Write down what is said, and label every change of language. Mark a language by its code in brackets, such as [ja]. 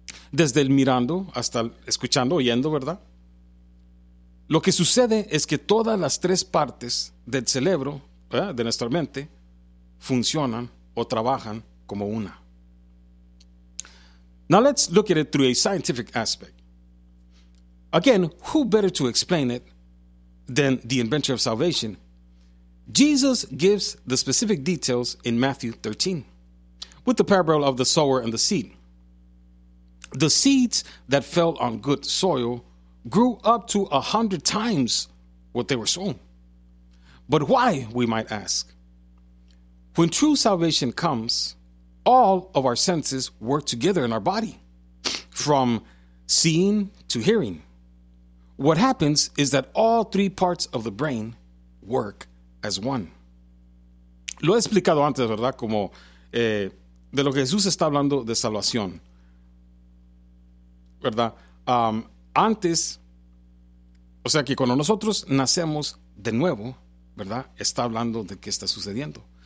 [es] Desde el mirando hasta el escuchando, oyendo, ¿verdad? Lo que sucede es que todas las tres partes del cerebro, ¿verdad?, de nuestra mente, funcionan o trabajan como una. [en] Now let's look at it through a scientific aspect. Again, who better to explain it than the inventor of salvation? Jesus gives the specific details in Matthew 13 with the parable of the sower and the seed. The seeds that fell on good soil grew up to 100 times what they were sown. But why, we might ask? When true salvation comes, all of our senses work together in our body, from seeing to hearing. What happens is that all three parts of the brain work as one. [es] Lo he explicado antes, ¿verdad?, como de lo que Jesús está hablando de salvación, ¿verdad? Antes, o sea, que cuando nosotros nacemos de nuevo, ¿verdad?, está hablando de qué está sucediendo.